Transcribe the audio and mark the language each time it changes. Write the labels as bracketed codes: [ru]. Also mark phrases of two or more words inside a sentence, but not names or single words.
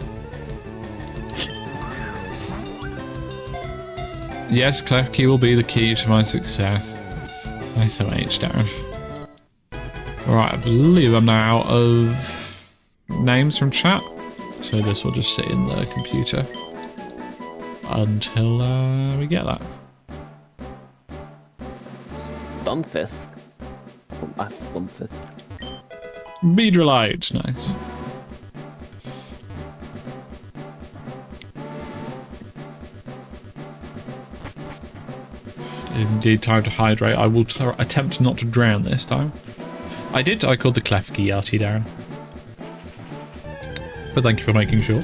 [en] Yes, Klefki will be the key to my success. Nice H down. Alright, I believe I'm now out of names from chat. So this will just sit in the computer until we get that. Stunfith. Stunfith. Beedrillite, nice. It is indeed time to hydrate. I will attempt not to drown this time. I called the Klefki Yachty, Darren. But thank you for making sure.